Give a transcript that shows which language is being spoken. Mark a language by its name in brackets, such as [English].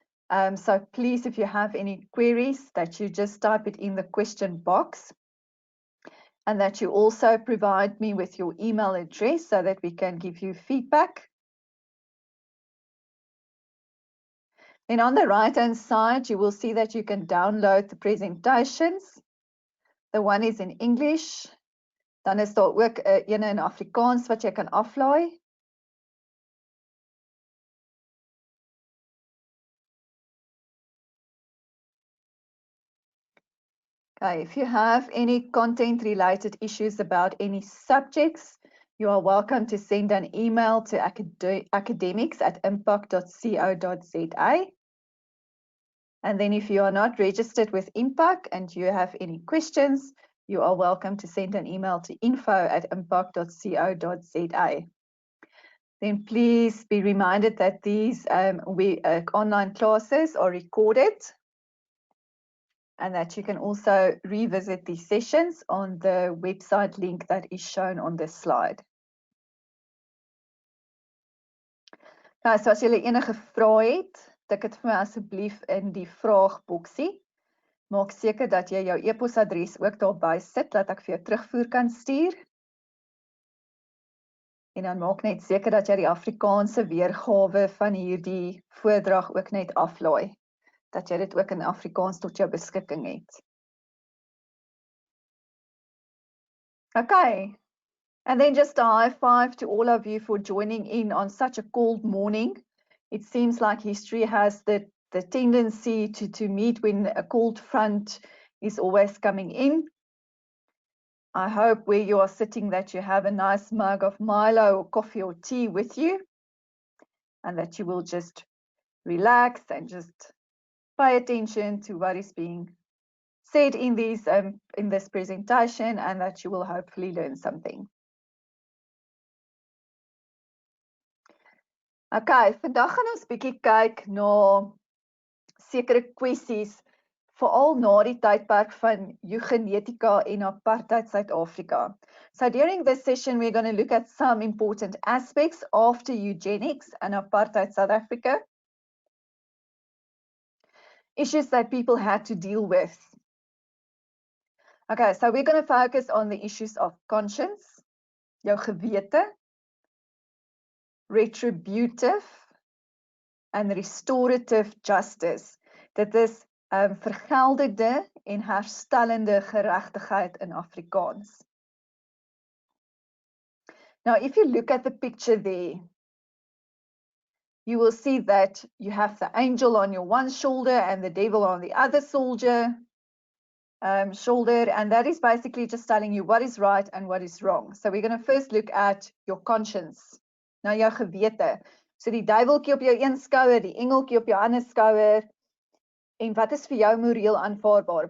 [English] So please, if you have any queries, that you just type it in the question box and that you also provide me with your email address so that we can give you feedback. Then on the right-hand side, you will see that you can download the presentations. The one is in English. [Afrikaans] Dan is daar ook een in Afrikaans wat jy kan aflaai. [English] Okay, if you have any content-related issues about any subjects, you are welcome to send an email to academics@impact.co.za. And then if you are not registered with Impact and you have any questions, you are welcome to send an email to info@impact.co.za. Then please be reminded that these online classes are recorded and that you can also revisit these sessions on the website link that is shown on this slide. [Afrikaans] Nou, so as julle enige vrae het, tik dit vir my asseblief in die vraagboksie. Maak seker dat jy jou e-posadres ook daarby sit, dat ek vir jou terugvoer kan stuur. En dan maak net seker dat jy die Afrikaanse weergawe van hierdie voordrag ook net aflaai, dat jy dit ook in Afrikaans tot jou beskikking het. [English] Okay, and then just a high five to all of you for joining in on such a cold morning. It seems like history has the tendency to meet when a cold front is always coming in. I hope where you are sitting that you have a nice mug of Milo or coffee or tea with you and that you will just relax and just pay attention to what is being said in this presentation and that you will hopefully learn something. [Afrikaans] Okay, vandag gaan ons bietjie kyk na sekere kwessies veral na die tydperk van eugenetika en apartheid Suid-Afrika. [English] So during this session, we're going to look at some important aspects after eugenics and apartheid South Africa. Issues that people had to deal with. Okay, so we're going to focus on the issues of conscience, [Afrikaans] jou gewete, [English] retributive, and restorative justice. [Afrikaans] Dit is vergeldende en herstellende geregtigheid in Afrikaans. [English] Now, if you look at the picture there, you will see that you have the angel on your one shoulder and the devil on the other shoulder, and that is basically just telling you what is right and what is wrong. So we're going to first look at your conscience. [Afrikaans] Nou jou gewete. So die duiweltjie op jou een skouer, die engeltjie op jou ander skouer. En wat is vir jou moreel aanvaarbaar?